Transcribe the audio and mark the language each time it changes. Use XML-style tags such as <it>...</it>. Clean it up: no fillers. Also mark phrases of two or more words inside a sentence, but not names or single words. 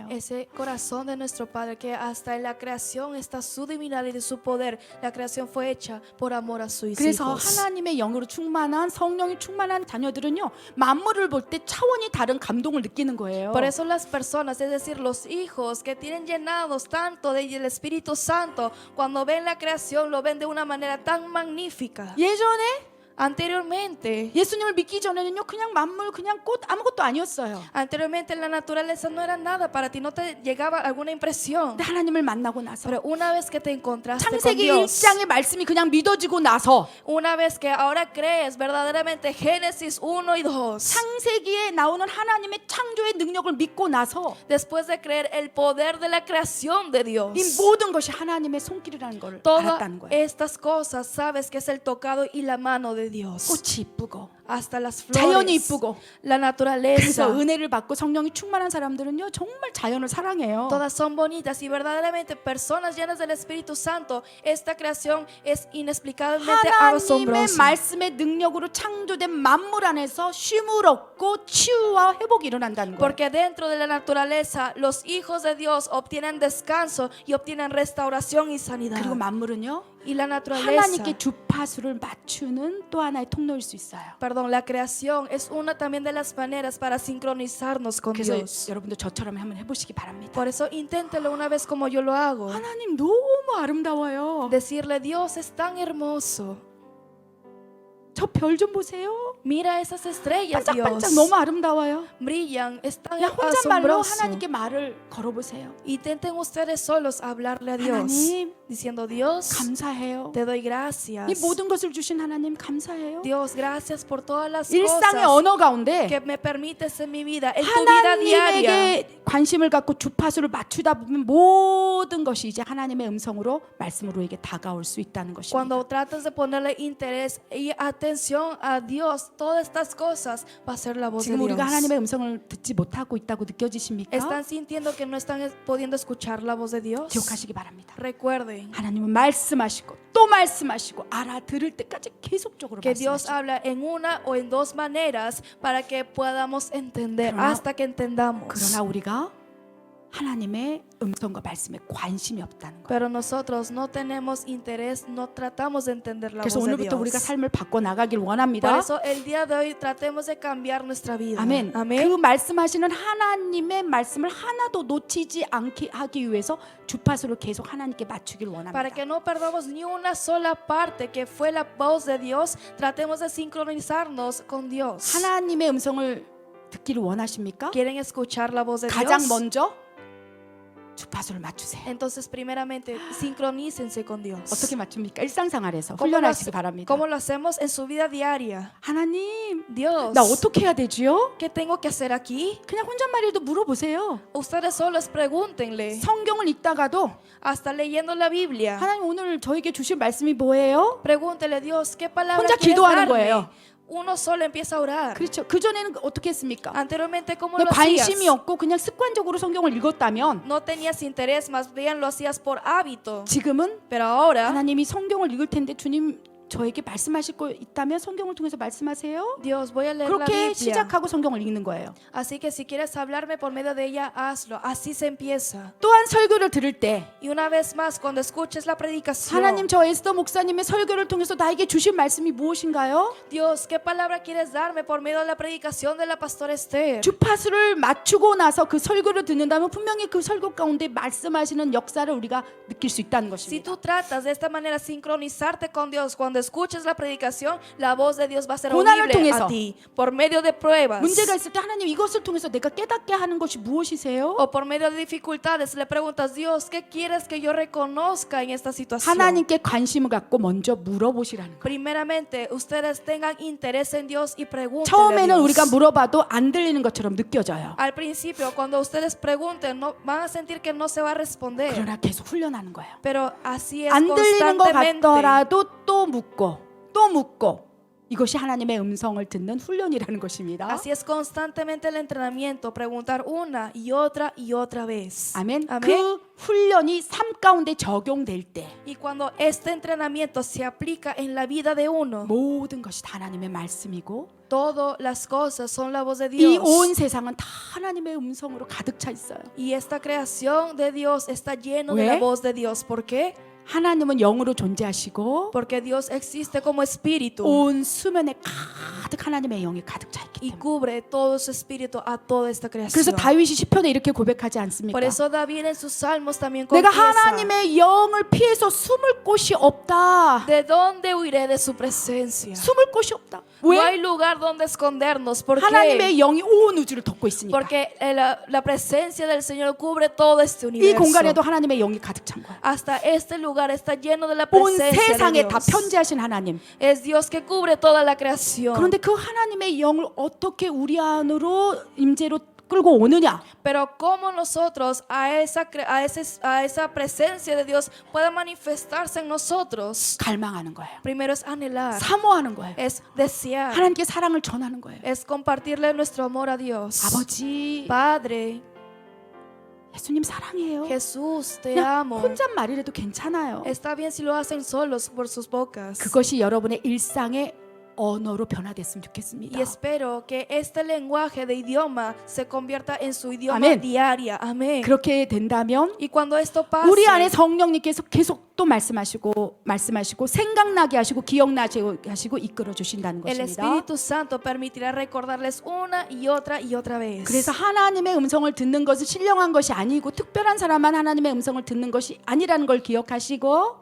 <es>Ese corazón de nuestro Padre, que hasta en la creación está su divinidad y de su poder. La creación fue hecha por amor a sus</es> <ko>그래서</ko> <es>hijos.</es> <ko>하나님의 영으로 충만한 성령이 충만한 자녀들은요, 만물을 볼 때 차원이 다른 감동을 느끼는 거예요.</ko> <es>Por eso las personas, es decir, los hijos que tienen llenados tanto del Espíritu Santo, cuando ven la creación lo ven de una manera tan magnífica.</es> <ko>예전에</ko> <es>Anteriormente,</es> <ko>예수님을 믿기 전에는요, 그냥 만물, 그냥 꽃 아무것도 아니었어요.</ko> <es>anteriormente la naturaleza no era nada para ti, no te llegaba alguna impresión.</es> <ko>근데 하나님을 만나고 나서</ko> <es>Pero una vez que te encontraste con</es> <ko>창세기</ko> <es>Dios,</es> <ko>1장의 말씀이 그냥 믿어지고 나서</ko> <es>una vez que ahora crees verdaderamente Génesis 1 y 2,</es> <ko>창세기에 나오는 하나님의 창조의 능력을 믿고 나서</ko> <es>después de creer el poder de la creación de Dios,</es> <ko>이 모든 것이 하나님의 손길이라는 걸</ko> <es>todas</es> <ko>알았다는 거예요.</ko> <es>estas cosas sabes que es el tocado y la mano de Dios.</es> <ko>꽃이 이쁘고</ko> <es>Hasta las</es> <ko>자연이</ko> <es>flores,</es> <ko>이쁘고</ko> <es>la naturaleza,</es> <ko>그래서 은혜를 받고 성령이 충만한 사람들은요, 정말 자연을 사랑해요.</ko> <es>todas son bonitas y verdaderamente personas llenas del Espíritu Santo, esta creación es inexplicablemente</es> <ko>하나님의</ko> <es>asombrosa.</es> <ko>말씀의 능력으로 창조된 만물 안에서 쉼을 얻고 치유와 회복이 일어난다는 거예요.</ko> <es>Porque dentro de la naturaleza los hijos de Dios obtienen descanso y obtienen restauración y sanidad.</es> <ko>그리고 만물은요,</ko> <es>Y la naturaleza,</es> <ko>하나님께 주파수를 맞추는 또 하나의 통로일 수 있어요.</ko> <es>perdón, la creación es una también de las maneras para sincronizarnos con</es> <ko>그래서</ko> <es>Dios.</es> <ko>여러분도 저처럼 한번 해보시기 바랍니다.</ko> <es>Por eso inténtelo una vez como yo lo hago.</es> <ko>하나님 너무 아름다워요.</ko> <es>Decirle: Dios es tan hermoso.</es> <ko>저 별 좀 보세요.</ko> <es>Mira esas estrellas,</es> <ko>반짝반짝</ko> <es>Dios.</es> <ko>너무 아름다워요.</ko> <es>Brillan, es tan</es> <ko>그냥 혼잣말로</ko> <es>asombroso.</es> <ko>하나님께 말을 걸어보세요.</ko> <es>Intenten ustedes solos hablarle a Dios,</es> <ko>하나님,</ko> <es>diciendo: Dios,</es> <ko>감사해요.</ko> <es>te doy gracias.</es> <ko>이 모든 것을 주신 하나님 감사해요.</ko> <es>Dios, gracias por todas las</es> <ko>일상의</ko> <es>cosas</es> <ko>언어 가운데</ko> <es>que me permites en mi vida, en tu vida diaria.</es> <ko>하나님에게 관심을 갖고 주파수를 맞추다 보면 모든 것이 이제 하나님의 음성으로 말씀으로 우리에게 다가올 수 있다는 것입니다.</ko> <es>Cuando tratas de ponerle interés y atención a Dios, todas estas cosas va a ser la voz de</es> <ko>지금 우리가</ko> <es>Dios.</es> <ko>하나님의 음성을 듣지 못하고 있다고 느껴지십니까?</ko> <es>¿Están sintiendo que no están pudiendo escuchar la voz de Dios?</es> <ko>기억하시기 바랍니다.</ko> <es>Recuerden</es> <ko>하나님은 말씀하시고 또 말씀하시고 알아들을 때까지 계속적으로</ko> <es>que Dios</es> <ko>말씀하시고</ko> <es>habla en una o en dos maneras para que podamos entender,</es> <ko>그러나-</ko> <es>hasta que entendamos.</es> <ko>그러나 우리가 하나님의 음성과 말씀에 관심이 없다는 거예요.</ko> <es>Pero nosotros no tenemos interés, no tratamos de entender la</es> <ko>그래서</ko> <es>voz de</es> <ko>오늘부터 우리가</ko> <es>Dios.</es> <ko>삶을 바꿔 나가길</ko> <es>Por</es> <ko>원합니다.</ko> <es>eso el día de hoy tratemos de cambiar nuestra vida.</es> <ko>아멘.</ko> <es>Amén.</es> <ko>그 말씀하시는 하나님의 말씀을 하나도 놓치지 않게 하기 위해서 주파수를 계속 하나님께 맞추길</ko> <es>Para</es> <ko>원합니다.</ko> <es>que no perdamos ni una sola parte que fue la voz de Dios, tratemos de sincronizarnos con Dios.</es> <ko>하나님의 음성을 듣기를 원하십니까?</ko> <es>¿Quieren escuchar la voz de</es> <ko>가장</ko> <es>Dios?</es> <ko>먼저 주파수를 맞추세요.</ko> <es>Entonces, primeramente, sincronícense con Dios.</es> <ko>어떻게 맞춥니까? 일상생활에서</ko> <es>¿Cómo lo,</es> <ko>훈련하시기 바랍니다.</ko> <es>cómo lo hacemos en su vida diaria?</es> <ko>하나님,</ko> <es>Dios,</es> <ko>나 어떻게 해야 되지요?</ko> <es>¿qué tengo que hacer aquí?</es> <ko>그냥 혼잣말이라도 물어보세요.</ko> <es>Ustedes solos pregúntenle.</es> <ko>성경을 읽다가도</ko> <es>Hasta leyendo la Biblia.</es> <ko>하나님 오늘 저에게 주실 말씀이 뭐예요?</ko> <es>Pregúntele, Dios, ¿qué palabra</es> <ko>혼자</ko> <es>quieres</es> <ko>기도하는</ko> <es>darme?</es> <ko>거예요.</ko> <es>Uno solo empieza a orar.</es> <ko>그렇죠. 그전에는 어떻게 했습니까?</ko> <es>Anteriormente, ¿cómo lo</es> <ko>관심이</ko> <es>hacías?</es> <ko>없고 그냥 습관적으로 성경을 읽었다면</ko> <es>No tenías interés, más bien lo hacías por hábito.</es> <ko>지금은</ko> <es>Pero ahora,</es> <ko>하나님이 성경을 읽을 텐데 주님 저에게 말씀하실 거 있다면 성경을 통해서 말씀하세요.</ko> <es>Dios, voy a leer la</es> <ko>그렇게</ko> <es>Biblia.</es> <ko>시작하고 성경을 읽는 거예요.</ko> <es>Así que si quieres hablarme por medio de ella, hazlo. Así se empieza.</es> <ko>또한 설교를 들을 때</ko> <es>Y una vez más, cuando escuches la predicación,</es> <ko>하나님 저 에스더 목사님의 설교를 통해서 나에게 주신 말씀이 무엇인가요?</ko> <es>Dios, ¿qué palabra quieres darme por medio de la predicación de la pastora Esther?</es> <ko>주파수를 맞추고 나서 그 설교를 듣는다면 분명히 그 설교 가운데 말씀하시는 역사를 우리가 느낄 수 있다는</ko> <es>Si</es> <ko>것입니다.</ko> <es>tú tratas de esta manera sincronizarte con Dios, cuando escuches la predicación, la voz de Dios va a ser</es> <ko>고난을</ko> <es>audible</es> <ko>통해서.</ko> <es>a ti por medio de pruebas.</es> <ko>문제가 있을 때 하나님 이것을 통해서 내가 깨닫게 하는 것이 무엇이세요?</ko> <es>O por medio de dificultades, le preguntas, Dios, ¿qué quieres que yo reconozca en esta situación?</es> <ko>하나님께 관심을 갖고 먼저 물어보시라는 거예요.</ko> <es>Primeramente, ustedes tengan interés en Dios y pregúntenle a</es> <ko>처음에는</ko> <es>Dios.</es> <ko>우리가 물어봐도 안 들리는 것처럼 느껴져요.</ko> <es>Al principio, cuando ustedes pregunten, no, van a sentir que no se va a responder.</es> <ko>그러나 계속 훈련하는 거예요.</ko> <es>Pero así es</es> <ko>안 들리는 것</ko> <es>constantemente.</es> <ko>같더라도 또 묻고 이것이 하나님의 음성을 듣는 훈련이라는 것입니다.</ko> <es>Así es constantemente el entrenamiento, preguntar una y otra vez.</es> <ko>아멘.</ko> <es>Amén.</es> <ko>그 훈련이 삶 가운데 적용될 때</ko> <es>Y cuando este entrenamiento se aplica en la vida de uno,</es> <ko>모든 것이 다 하나님의 말씀이고</ko> <es>todas las cosas son la voz de</es> <ko>이</ko> <es>Dios.</es> <ko>온 세상은 다 하나님의 음성으로 가득 차 있어요.</ko> <es>Y esta creación de Dios está lleno de ¿Ve? la voz de Dios. ¿Por qué?</es> <ko>하나님은 영으로 존재하시고</ko> <es>Porque Dios existe como espíritu</es> <ko>온 수면에 가득 하나님의 영이 가득 차 있기</ko> <es>y</es> <ko>때문에.</ko> <es>cubre todo su espíritu a toda esta</es> <ko>그래서</ko> <es>creación.</es> <ko>다윗이 시편에 이렇게 고백하지 않습니까?</ko> <es>Por eso David en sus salmos también</es> <ko>내가</ko> <es>confiesa:</es> <ko>하나님의 영을 피해서 숨을 곳이 없다.</ko> <es>¿De dónde huiré de su presencia?</es> <ko>숨을 곳이 없다.</ko> <es>No</es> <ko>왜?</ko> <es>hay lugar donde escondernos. ¿Por qué?</es> <ko>하나님의 영이 온 우주를 덮고 있으니까.</ko> <es>Porque la presencia del Señor cubre todo este</es> <ko>이</ko> <es>universo.</es> <ko>공간에도 하나님의 영이 가득 찬 거야.</ko> <es>Hasta este lugar está lleno de la</es> <ko>온</ko> <es>presencia de</es> <ko>세상에 다</ko> <es>Dios.</es> <ko>편재하신 하나님.</ko> <es>Es Dios que cubre toda la creación.</es> <ko>그런데 그 하나님의 영을 어떻게 우리 안으로 임재로 끌고 오느냐?</ko> <es>Pero cómo nosotros a esa presencia de Dios pueda manifestarse en nosotros.</es> <ko>갈망하는 거예요.</ko> <es>Primero es anhelar,</es> <ko>사모하는 거예요.</ko> <es>es desear,</es> <ko>하나님께 사랑을 전하는 거예요.</ko> <es>es compartirle nuestro amor a Dios.</es> <ko>아버지,</ko> <es>Padre,</es> <ko>예수님 사랑해요.</ko> <es>Jesús, te</es> <ko>그냥</ko> <es>amo.</es> <ko>혼잣말이라도 괜찮아요.</ko> <es>Está bien si lo hacen solos por sus bocas.</es> <ko>그것이 여러분의 일상의 언어로 변화됐으면</ko> <es>Y</es> <ko>좋겠습니다.</ko> <es>espero que este lenguaje de idioma se convierta en su idioma Amén. diaria. Amén.</es> <ko>그렇게 된다면</ko> <es>Y cuando esto pase,</es> <ko>우리 안에 성령님께서 계속 또 말씀하시고 생각나게 하시고 기억나게 하시고 이끌어 주신다는</ko> <es>el</es> <ko>것입니다.</ko> <es>Espíritu Santo permitirá recordarles una y otra vez.</es> <ko>그래서 하나님의 음성을 듣는 것은 신령한 것이 아니고 특별한 사람만 하나님의 음성을 듣는 것이 아니라는 걸 기억하시고</ko>